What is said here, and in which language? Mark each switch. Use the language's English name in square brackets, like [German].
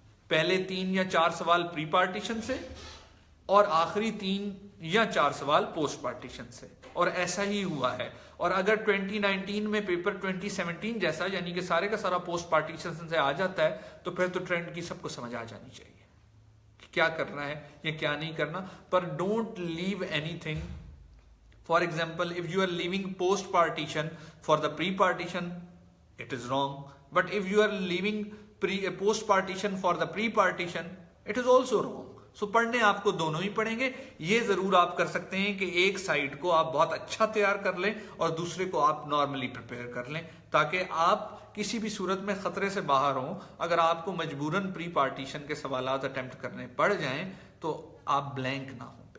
[Urdu] پہلے 3 یا 4 سوال پری پارٹیشن سے اور آخری 3 یا 4 سوال پوسٹ پارٹیشن سے، اور ایسا ہی ہوا ہے۔ اور اگر 2019 میں پیپر 2017 جیسا یعنی کہ سارے کا سارا پوسٹ پارٹیشن سے آ جاتا ہے تو پھر تو ٹرینڈ کی سب کو سمجھ آ جانی چاہیے کہ کیا کرنا ہے یا کیا نہیں کرنا، پر [English] Don't leave anything. For example, if you are leaving post partition for the pre-partition, it is wrong. But if you are leaving post partition for the pre-partition, it is also wrong. So [Urdu] پڑھنے آپ کو دونوں ہی پڑھیں گے۔ یہ ضرور آپ کر سکتے ہیں کہ ایک سائڈ کو آپ بہت اچھا تیار کر لیں اور دوسرے کو آپ نارملی پریپیئر کر لیں، تاکہ آپ کسی بھی صورت میں خطرے سے باہر ہوں۔ اگر آپ کو مجبوراً پری پارٹیشن کے سوالات اٹیمپٹ کرنے پڑ جائیں تو آپ بلینک نہ ہوں،